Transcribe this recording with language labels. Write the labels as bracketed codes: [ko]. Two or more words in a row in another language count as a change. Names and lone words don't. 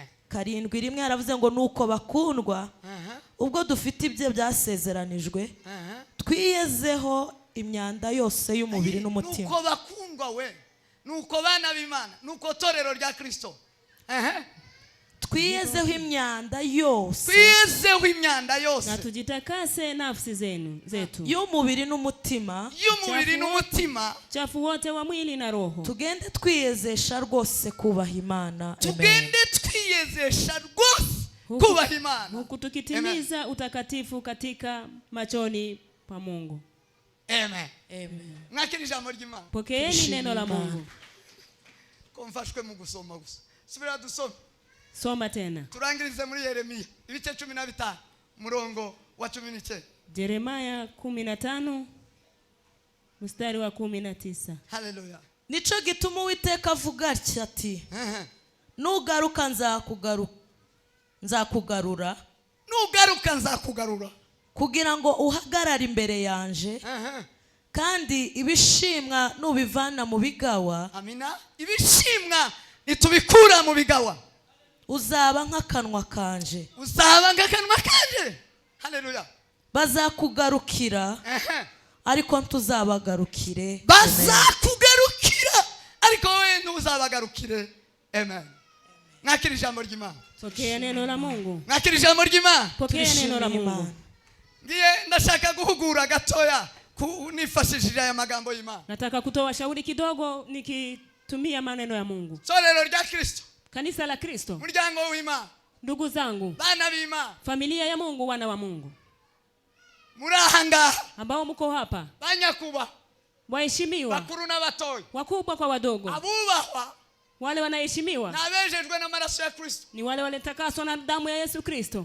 [rn] 7 haravuze ngo nuko bakundwa, ubwo dufite ibyo byasezeranijwe, twiyezeho imyanda yose y'umubiri n'umutima. Nuko bakundwa we, nuko bana b'Imana, nuko torero rya Kristo, twiyezeho imyanda yose twiyezeho imyanda yose [sw] na tujitakase nafsi zetu [rn] y'umubiri n'umutima [sw] chafu wote wa mwili na roho. [rn] Tugende twiyezesha rwose kubaha Imana. Tugende twiyezesha rwose kubaha Imana. [sw] Huku tukitimiza utakatifu katika machoni pa Mungu. Amen. Amen. [rn] Mwakira ijambo ry'Imana. [sw] Pokeeni neno la Mungu. [rn] Komfashwe mu gusoma gusa. Subira dusome. [sw] Soma tena. [rn] Turangirize muri Yeremiya ibice 15 murongo wa 19. [sw] Yeremia 15 mstari wa 19. Haleluya. [rn] Nico gituma Uwiteka avuga ati nugaruka nzakugarura kugira ngo uhagarare imbere yanje kandi ibishimwa nubivana mu bigawa. Amina. Ibishimwa nitubikura mu bigawa uzaba nk'akanwa kanje. Haleluya. Bazakugarukira ariko ntuzabagarukire. Bazakugarukira ariko wewe ntuzabagarukire. Amen. Mwakira ijambo ry'Imana. [sw] Pokea neno la Mungu. [rn] Mwakira ijambo ry'Imana. [sw] Pokea neno la Mungu. [rn] Ndiye ndashaka guhugura gatoya nifashishije aya magambo y'Imana. [sw] Nataka kutoa shauri kidogo nikitumia maneno ya Mungu. [rn] Solero rya Kristo. [sw] Kanisa la Kristo. [rn] Muryango w'Imana. [sw] Ndugu zangu. [rn] Bana b'Imana. [sw] Familia ya Mungu, wana wa Mungu. [rn] Murahanga. [sw] Ambao mko hapa. [rn] Banyakuba. [sw] Waheshimiwa. [rn] Bakuru na batoyi. [sw] Wakubwa kwa wadogo. [rn] Abubahwa. [sw] Wale wanaheshimiwa. [rn] Na abejejwe na maraso ya Kristo. [sw] Ni wale walitakaswa na damu ya Yesu Kristo.